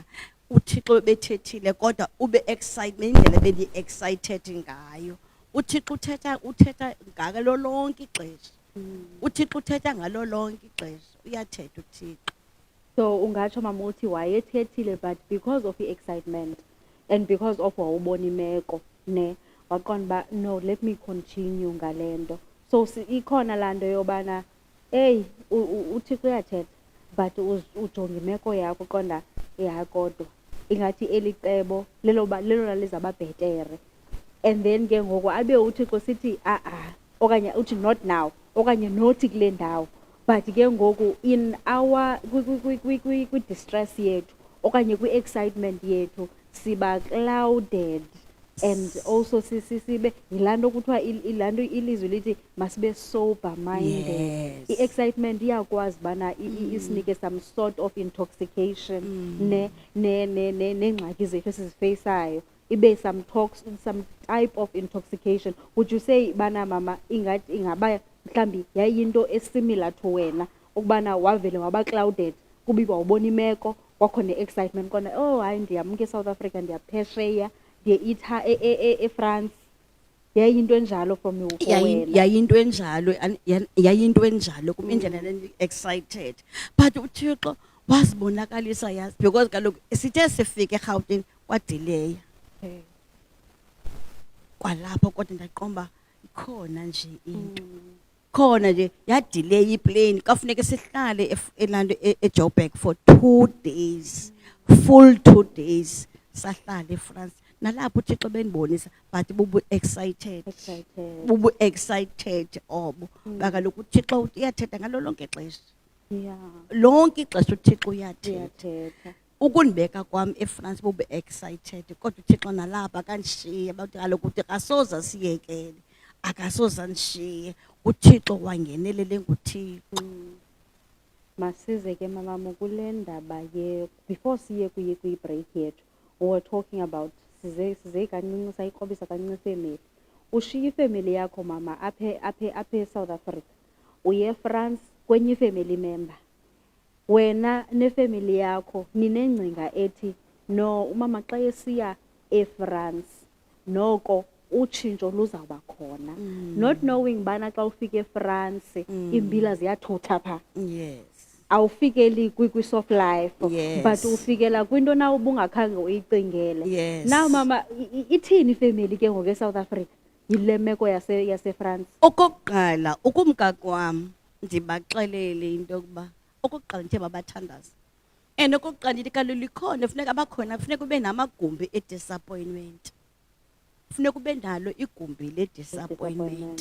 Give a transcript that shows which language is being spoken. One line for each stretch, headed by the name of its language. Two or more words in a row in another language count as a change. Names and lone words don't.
Xhosa: uThixo bethethile kodwa ube excitement indlela bendi excited ngayo. uThixo uthetha ngalo lonke ixesha. uThixo uthetha ngalo lonke ixesha uyathetha uThixo. So ungatsho mama uthi wayethethile
English: but because of the excitement and because of
Xhosa: wawubona imeko ne waqonda ba
English: no let me continue
Xhosa: ngalento. So ikhona lando yobana hey uThixo uyathetha but ujonga imeko yakho qonda kodwa ingathi elicebo lelo lizaba bhetere. And then ke ngoku abe uThixo sithi okanye uthi
English: not now
Xhosa: okanye nothi kule ndawo but ke ngoku
English: in our
Xhosa: kwi distress yethu okanye kwi excitement yethu siba
English: clouded and also
Xhosa: sibe yilando kuthiwa ilando ilizwe lithi masibe
English: sober minded. Yes.
Xhosa: I-excitement iyakwazi bana isinike
English: some sort of intoxication
Xhosa: nengxaki zethu esizifeyisayo ibe
English: some type of intoxication. Would you say
Xhosa: bana mama ingathi ingaba mhlambi yayinto esimilar to wena ukubana wavele waba clouded kubi wawubona imeko wakho ne-excitement kona oh hayi ndiyamke eSouth Africa ndiyaphesheya ndiye-itha eFrance yayinto enjalo
English: from you
Xhosa: wena? yayinto enjalo kum indlela
English: excited but
Xhosa: uThixo wazibonakalisa yazi because kaloku sithe sifike eGauteng kwadelay.
English: Okay.
Xhosa: Kwalapho kodwa ndaqomba ikhona nje into khona nje yadelay iplane kafuneka sihlale elando eJoburg
English: for 2 days full 2 days
Xhosa: sahlala eFrance nalapho uThixo benibonisa but bubu excited obo bakaloku uThixo uyathetha ngalo lonke ixesha. Lonke ixesha uThixo uyathetha. Ukundibeka kwami eFrance bube excited kodwa uThixo nalapha kanishiye bathi kaloku uthi akasoza siyekele akasoza nishiye uThixo wangenelele nguThixo. Masize ke mama kule ndaba before siye kwi-break yethu
English: we were talking about
Xhosa: size kancinci sayiqobisa kancinci family. Ushiye ifamily yakho mama aphe South Africa uye eFrance kwenye family member wena nefamily yakho ninengcinga ethi no umama xa esiya eFrance noko utshintsho luzawuba khona
English: not knowing
Xhosa: bana xa ufika eFrance imbila ziyathutha pha.
English: Yes.
Xhosa: Awufikeli kwi-soft life.
English: Yes.
Xhosa: But ufikela kwinto na ubungakhange uyicingele.
English: Yes.
Xhosa: Now mama ithini ifamily ke ngoku eSouth Africa yile meko yase-France? Okokuqala ukumka kwam ndibaxelele into yokuba okokuqala nje babathandaza and okokuqala ndithi kaloku likhona funeka abakhona funeka ube namagumbi e-disappointment funeka ube nalo igumbi le-disappointment.